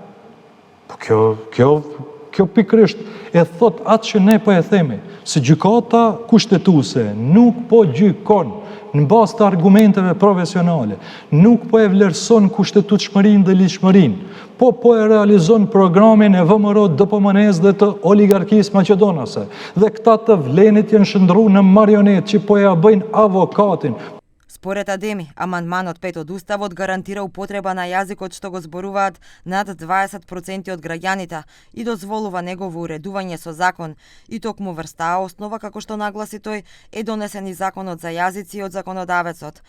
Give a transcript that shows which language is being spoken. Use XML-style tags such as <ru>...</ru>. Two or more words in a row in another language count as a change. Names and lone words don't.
<sq>Po kjo pikrisht e thot atë që ne po e themi, se gjykata kushtetuese nuk po gjykon në bazë të argumenteve profesionale, nuk po e vlerëson kushtetutshmërinë dhe ligjshmërinë, po e realizon programin e VMRO DPMN-s dhe të oligarkisë maqedonase. Dhe këta të vlenit janë shndru në marionet që po ja bëjnë avokatin.</sq> <mk>Според Адеми, амандманот 5 од Уставот гарантира употреба на јазикот што го зборуваат над 20% од граѓаните и дозволува негово уредување со закон. И токму врз таа основа, како што нагласи тој, е донесен и Законот за јазици од законодавецот.</mk>